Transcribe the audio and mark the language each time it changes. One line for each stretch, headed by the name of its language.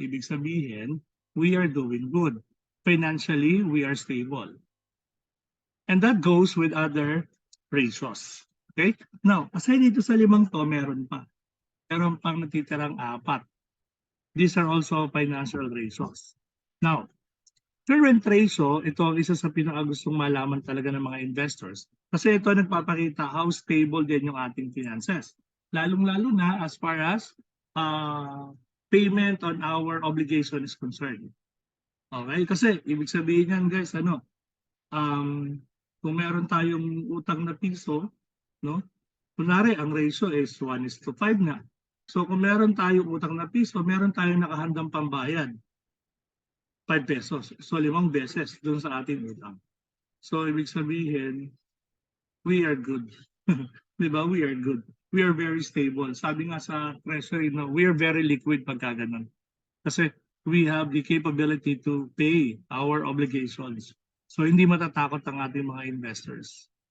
Filipino: Ibig sabihin,
English: we are doing good. Financially, we are stable. And that goes with other ratios. Okay? Now, aside
Filipino: dito sa 5 to, meron pa. Meron pang natitirang 4.
English: These are also financial ratios.
Filipino: Now, current ratio, ito ang isa sa pinakagustong malaman talaga ng mga investors. Kasi ito nagpapakita
English: how stable
Filipino: din yung ating finances. Lalong-lalo na
English: as far as payment on our obligation is concerned. Okay?
Filipino: Kasi ibig sabihin yan
English: guys,
Filipino: Kung meron tayong utang na piso, no? Kunwari, ang ratio is 1:5 na. So kung meron tayong utang na piso, meron tayong nakahandang pambayad, 5 pesos. So 5 beses dun sa ating utang.
English: So
Filipino: ibig sabihin,
English: we are good.
Filipino: Di ba?
English: We are good. We are very stable.
Filipino: Sabi nga sa treasury, no,
English: we are very liquid
Filipino: pagka ganun.
English: Kasi we have the capability to pay our obligations.
Filipino: So hindi matatakot ang ating mga investors.